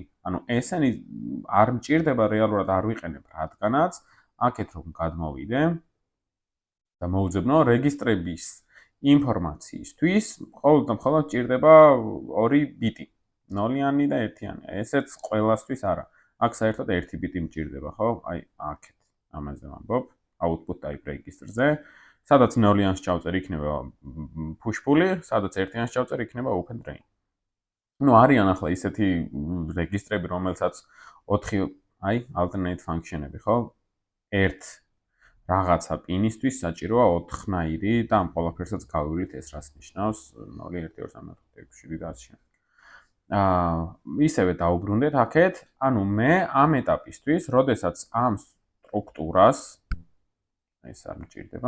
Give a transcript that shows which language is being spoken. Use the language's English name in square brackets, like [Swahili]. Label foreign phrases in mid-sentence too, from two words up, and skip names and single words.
[Georgian] ანუ ესენი არ მჭირდება რეალურად არ ვიყენებ, რადგანაც აქეთ რომ გადმოვიდე და მოვუძებნო რეგისტრების ინფორმაციისთვის, მხოლოდ და მხოლოდ ჭირდება 2 ბიტი, 0-იანი და 1-იანი. ესეც ყველასთვის არა. აქ საერთოდ 1 ბიტი მჭირდება, ხო? აი, აქეთ. ამაზე ვამბობ, [English] output type register-ზე. [Georgian] სადაც 0-იანს ჩავწერ, იქნება push-pull-ი, სადაც 1-იანს ჩავწერ, იქნება [English] open drain. [Georgian] Ну, არიან ახლა ისეთი რეგისტრები, რომელსაც 4, აი, [English] alternate function-ები, ხო? [Georgian] 1 რაღაცა პინისთვის საჭიროა 4-ნაირი და ამ ყველაფერსაც გავივლით ეს რას ნიშნავს 0 1 2 3 4 5 6 და ასე. ისევე დაუბრუნდეთ აქეთ, ანუ მე ამ ეტაპისთვის, როდესაც ამ სტრუქტურას ეს არ მჭირდება.